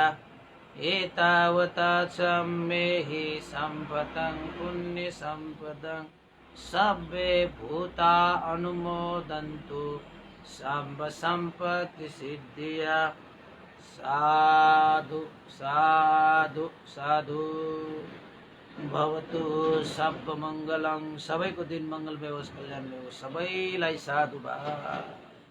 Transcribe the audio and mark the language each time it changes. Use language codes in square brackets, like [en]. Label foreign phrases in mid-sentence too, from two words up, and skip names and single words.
[pi] एतावता सम्मेहि सम्पतं पुण्यसम्पदं सब्बे भूता अनुमोदन्तु सर्वसम्पत्तिसिद्धिया। साधु साधु साधु। भवतु सर्वमङ्गलं। [ne] सबैको दिन मङ्गलमय होस्, कल्याणमय होस्। सबैलाई साधुवाद।